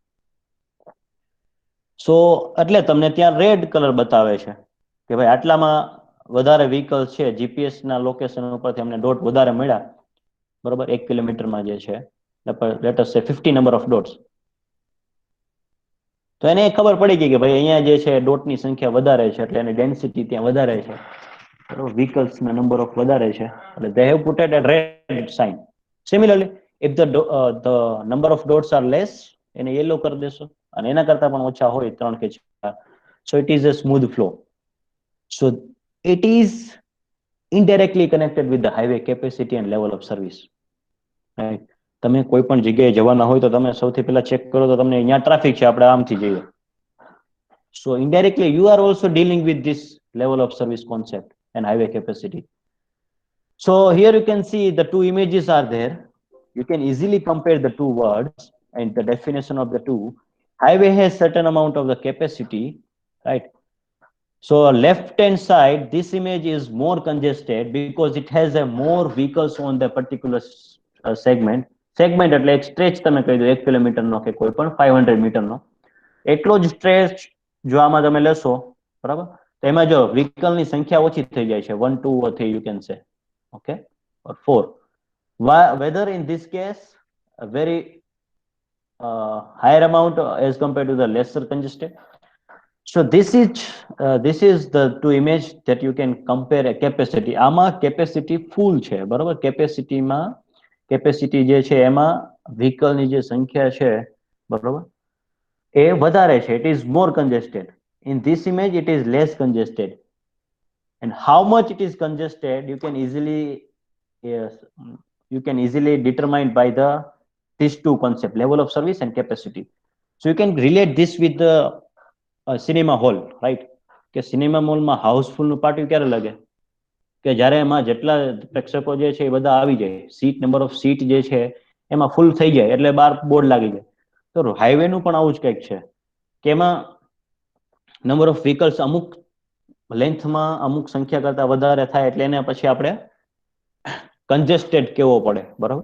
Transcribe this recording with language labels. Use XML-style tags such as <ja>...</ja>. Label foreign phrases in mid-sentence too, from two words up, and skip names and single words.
<gu>સો એટલે તમને ત્યાં રેડ કલર બતાવે છે કે ભાઈ આટલામાં વધારે વ્હીકલ છે, જીપીએસ ના લોકેશન ઉપરથી અમને ડોટ વધારે મળ્યા, બરોબર? 1 કિલોમીટરમાં જે છે</gu> <en>let us say 50 number of dots.</en> <gu>તો એને ખબર પડી ગઈ કે ભાઈ અહીંયા જે છે ડોટની સંખ્યા વધારે છે એટલે એની ડેન્સિટી ત્યાં વધારે છે, બરોબર? વ્હીકલ્સના</gu> <en>number of</en> <gu>વધારે છે એટલે</gu> <en>they have put it a red sign. Similarly, if the number of dots are less,</en> <gu>એને yellow કરી દેશો અને એના કરતા પણ ઓછા હોય 3 કે 4,</gu> <en>so it is a smooth flow. So it is indirectly connected with the highway capacity and level of service, right?</en> <gu>તમે કોઈ પણ જગ્યાએ જવાના હોય તો તમે સૌથી પહેલા ચેક કરો તો તમને અહીંયા ટ્રાફિક છે, આપણે આમથી જઈએ.</gu> <en>So indirectly you are also dealing with this level of service concept and highway capacity. So here you can see the two images are there. You can easily compare the two words and the definition of the two. Highway has certain amount of the capacity, right? So left hand side, this image is more congested because it has a more vehicles on the particular segment.</en> <gu>Segment એટલે એક stretch તમે કહી દો 1 કિલોમીટરનો કે કોઈ પણ 500 મીટરનો એટલો જ stretch જો આમાં તમે લેશો, બરાબર, તો એમાં જો વ્હીકલની સંખ્યા ઓછી થઈ જાય છે,</gu> <en>1 2 or 3 you can say, okay, or 4. Whether in this case a very higher amount as compared to the lesser congested. So this is the two image that you can compare a capacity.</en> <gu>આમાં capacity full છે, બરાબર. capacity જે છે એમાં vehicle ની જે સંખ્યા છે, બરાબર, એ વધારે છે.</gu> <en>It is more congested. In this image it is less congested. And how much it is congested you can easily determine by these two concepts, level of service and capacity. So you can relate this with the cinema hall, રાઈટ,</en> <gu>કે સિનેમા મોલમાં હાઉસફુલનું પાટિયું ક્યારે લાગે? કે જ્યારે એમાં જેટલા પ્રેક્ષકો જે છે એ બધા આવી જાય,</gu> <en>seat number of seat</en> <gu>જે છે એમાં ફૂલ થઈ જાય એટલે બાર બોર્ડ લાગી જાય. તો હાઈવેનું પણ આવું જ કંઈક છે કે એમાં</gu> <en>number of vehicles</en> <gu>અમુક લેન્થમાં અમુક સંખ્યા કરતા વધારે થાય એટલે એને પછી આપણે કન્જેસ્ટેડ કહેવો પડે, બરાબર.</gu>